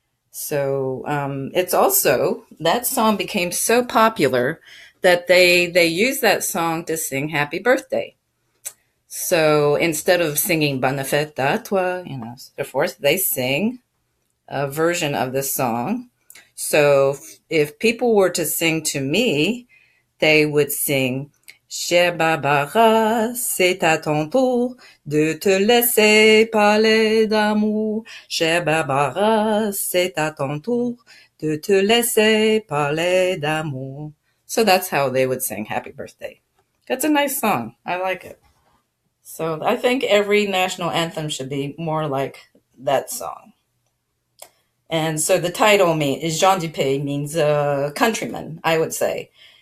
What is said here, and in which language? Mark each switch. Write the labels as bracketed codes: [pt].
[en] So it's also, that song became so popular that they used that song to sing Happy Birthday. So instead of singing [fr] Bonne fête à toi, [en] so forth, they sing a version of this song. So if people were to sing to me, they would sing [fr] Cher Barbara, c'est à ton tour de te laisser parler d'amour. Cher Barbara, c'est à ton tour de te laisser parler d'amour. [en] So that's how they would sing Happy Birthday. That's a nice song. I like it. So I think every national anthem should be more like that song. And so the title is Jean Dupé means countryman, I would say.